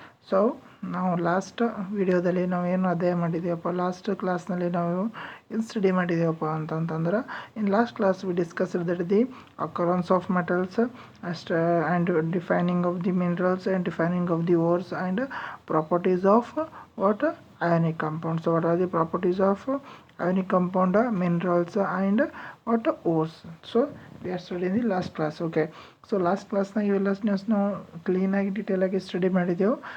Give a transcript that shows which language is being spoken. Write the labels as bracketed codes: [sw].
[kn] So ನಾವು last ವಿಡಿಯೋದಲ್ಲಿ ನಾವೇನು ಅಧ್ಯಯನ ಮಾಡಿದ್ದೀವಪ್ಪ, ಲಾಸ್ಟ್ ಕ್ಲಾಸ್ನಲ್ಲಿ ನಾವು ಏನು ಸ್ಟಡಿ ಮಾಡಿದ್ದೀವಪ್ಪ ಅಂತಂತಂದ್ರೆ, [en] In last class we discussed that the occurrence of metals and defining of the minerals and defining of the ores and properties of what ionic compounds. So what are the properties of ionic compound, minerals and what ores? So we are studying the last class. [kn] Okay, so last class na ಇವೆಲ್ಲ ನಾವು clean ಆಗಿ detail ಆಗಿ study ಮಾಡಿದೆವು.